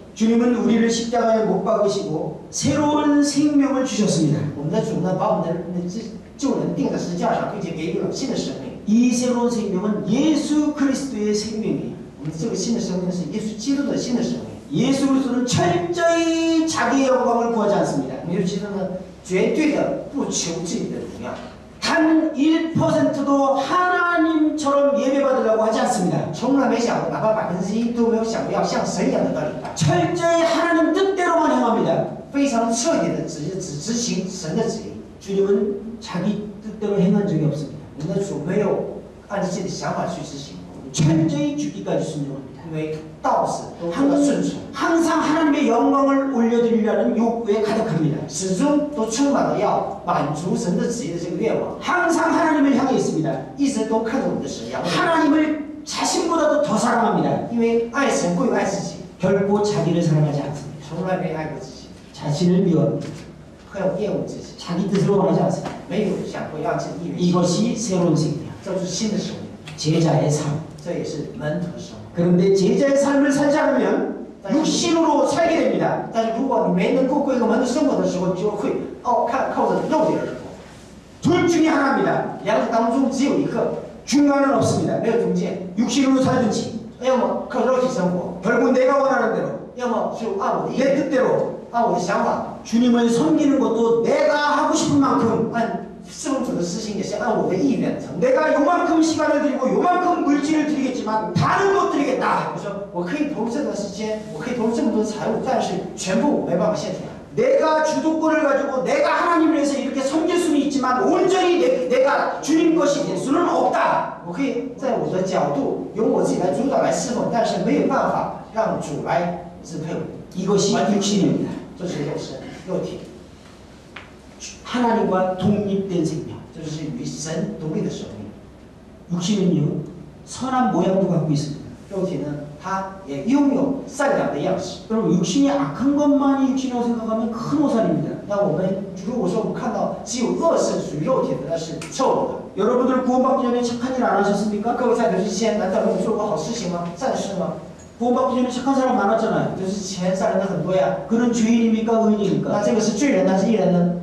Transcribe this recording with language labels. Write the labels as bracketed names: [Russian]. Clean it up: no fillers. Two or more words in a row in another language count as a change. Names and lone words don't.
[Korean] 주님은 우리를 십자가에 못 박으시고 새로운 생명을 주셨습니다. [Chinese] 我们的主呢，把我们的救人钉在十字架上，并且给予了新的生命。 [Korean] 이 새로운 생명은 예수 그리스도의 생명이에요. [Chinese] 我们这个新的生命是耶稣基督的新的生命。 [Korean] 예수 그리스도는 철저히 자기의 영광을 구하지 않습니다. [Chinese] 耶稣基督呢，绝对的不求自己的荣耀， [Korean] 단 1%도 하나님처럼 예배받으려고 하지 않습니다. [Chinese] 从来没想过，哪怕1%都没有想过要像神一样得到礼拜， [Korean] 철저히 하나님 뜻대로만 행합니다. [Chinese] 非常彻底的只执行神的旨意。 [Korean] 주님은 자기 뜻대로 행한 적이 없습니다. [Chinese] 我们的主没有按照自己的想法去执行， [Korean] 철저히 죽기까지 순종합니다. [Chinese] 因为到死都做到顺从， [Korean] 항상 하나님의 영광을 올려드리려는 욕구에 가득합니다. [Chinese] 始终都充满了要满足神的旨意的这个愿望， [Korean] 항상 하나님을 향해 있습니다. [Chinese] 一直都看着我们的神，仰望， [Korean] 하나님을 자신보다도 더 사랑합니다. [Chinese] 因为爱神过于爱自己， [Korean] 결코 자기를 사랑하지 않습니다. [Chinese] 从来没爱过自己， [Korean] 자신을 미워합니다. [Chinese] 很厌恶自己， [Korean] 자기 뜻으로 원하지 않습니다. [Chinese] 没有想过要按自己的意愿， [Korean] 이것이 새로운 생명, [Chinese] 这就是新的生命， [Korean] 제자의 삶. [Chinese] 这也是门徒的生活。 [Korean] 그런데 제자의 삶을 살지 않으면 육신으로 살게 됩니다. [Chinese] 但是如果你没能够过一个门徒生活的时候，你就会靠着肉体而活。 [Korean] 둘 중에 하나입니다. [Chinese] 两者当中只有一个， [Korean] 중간은 없습니다. [Chinese] 没有中间。 [Korean] 육신으로 살든지 [Chinese] 要么靠肉体生活， [Korean] 결국 내가 원하는 대로 [Chinese] 要么就按我的意 [Korean] 내 [Chinese] 愿， [Korean] 뜻대로 [Chinese] 按我的想法， [Korean] 주님을 섬기는 것도 내가 하고 싶은 만큼 [Chinese] 按侍奉主的事情也是按我的意愿成。 [Korean] 내가 요만큼 시간을 드리고 요만큼 물질을 드리겠지만 다른 못 드리겠다. [Chinese] 我说我可以投入这段时间，我可以投入这么多财物，但是全部我没办法献出来。 [Korean] 내가 주도권을 가지고 내가 하나님을 위해서 이렇게 섬길 수는 있지만 온전히 내가 주님 것이 될 수는 없다. [Chinese] 我可以在我的角度由我自己来主导来侍奉，但是没有办法让主来支配我。 [Korean] 이것이 육신입니다. [Chinese] 这是肉身、肉体， [Korean] 하나님과 독립된 생명. [Chinese] 这就是与神独立的生命。 [Korean] 육신은요 선한 모양도 갖고 있습니다. [Chinese] 肉体呢，它也拥有善良的样式。 [Korean] 여러분 육신이 악한 것만이 육신이라고 생각하면 큰 오산입니다. [Chinese] 那我们如果说我们看到只有恶是属于肉体的，那是错误的。 [Korean] 여러분들 구원받기 전에 착한 일 안 하셨습니까? [Chinese] 各位在得之前，难道没有做过好事情吗？善事吗？ [Korean] 구원받기 전에 착한 사람 많았잖아요. [Chinese] 得之前善人的很多呀。 [Korean] 그는 죄인입니까? [Chinese] 那 [Korean] 의인입니까? [Chinese] 这个是罪人还是义人呢？